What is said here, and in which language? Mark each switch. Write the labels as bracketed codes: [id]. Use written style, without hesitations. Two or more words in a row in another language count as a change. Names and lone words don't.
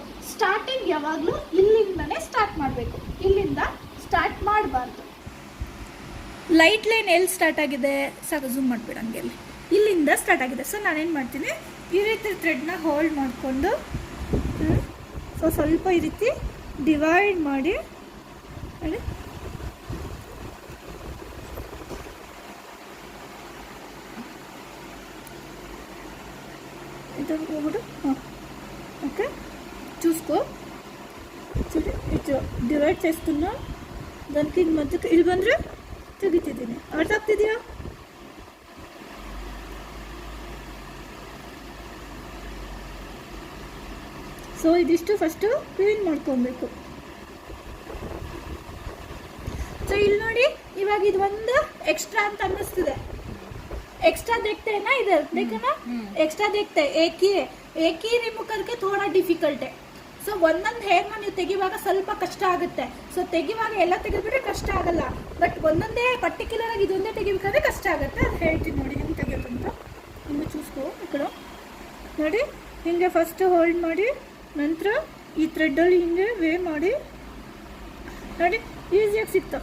[kn] ಸ್ಟಾರ್ಟಿಂಗ್ ಯಾವಾಗಲೂ ಇಲ್ಲಿಂದನೇ ಸ್ಟಾರ್ಟ್ ಮಾಡಬೇಕು, ಇಲ್ಲಿಂದ ಸ್ಟಾರ್ಟ್ ಮಾಡಬಾರ್ದು. [en] light line [kn] ಎಲ್ಲಿ ಸ್ಟಾರ್ಟ್ ಆಗಿದೆ, ಸಾಕು ಝೂಮ್ ಮಾಡಿಬಿಡ, ಹಂಗೆ ಇಲ್ಲಿಂದ ಸ್ಟಾರ್ಟ್ ಆಗಿದೆ. ಸೊ ನಾನೇನು ಮಾಡ್ತೀನಿ, ಈ ರೀತಿ ಥ್ರೆಡ್ನ ಹೋಲ್ಡ್ ಮಾಡಿಕೊಂಡು ಸೊ ಸ್ವಲ್ಪ ಈ ರೀತಿ ಡಿವೈಡ್ ಮಾಡಿ ನೋಡಿ. [te] ఇది ఒకటి ఓకే చూసుకో చూడు ఇటు డివైడ్ చేస్తున్నా దానికి మధ్యకి [kn] ಇಲ್ಲಿ ಬಂದರೆ ತೆಗಿತಿದ್ದೀನಿ. ಅರ್ಥ ಆಗ್ತಿದೆಯಾ? ಸೊ ಇದಿಷ್ಟು [en] first clean [kn] ಮಾಡ್ಕೊಬೇಕು. ಸೊ ಇಲ್ಲಿ ನೋಡಿ, ಇವಾಗ ಇದು ಒಂದು ಎಕ್ಸ್ಟ್ರಾ ಅಂತ ಅನ್ನಿಸ್ತಿದೆ. [hi] एक्स्ट्रा देखते हैं ना इधर, देखो ना एक्स्ट्रा देखते हैं. एक ही रिमूव करके थोड़ा डिफिकल्ट है. [kn] ಸೊ ಒಂದೊಂದು ಹೇರ್ನ ನೀವು ತೆಗಿವಾಗ ಸ್ವಲ್ಪ ಕಷ್ಟ ಆಗುತ್ತೆ. ಸೊ ತೆಗಿವಾಗ ಎಲ್ಲ ತೆಗೆದ್ಬಿಟ್ರೆ ಕಷ್ಟ ಆಗಲ್ಲ, ಬಟ್ ಒಂದೊಂದೇ ಪರ್ಟಿಕ್ಯುಲರ್ ಆಗಿ ಇದೊಂದೇ ತೆಗಿಬೇಕಾದ್ರೆ ಕಷ್ಟ ಆಗುತ್ತೆ. ಅದು ಹೇಳ್ತೀನಿ ನೋಡಿ ಹೆಂಗೆ ತೆಗಿಯೋದು ಅಂತ. ಹಿಂಗೆ ಚೂಸ್ಕೋ ಇಕ್ಕಳು ನೋಡಿ, ಹಿಂಗೆ [en] first hold [kn] ಮಾಡಿ, ನಂತರ ಈ ಥ್ರೆಡ್ಡಲ್ಲಿ ಹಿಂಗೆ ವೇ ಮಾಡಿ ನೋಡಿ, ಈಸಿಯಾಗಿ ಸಿಕ್ತು.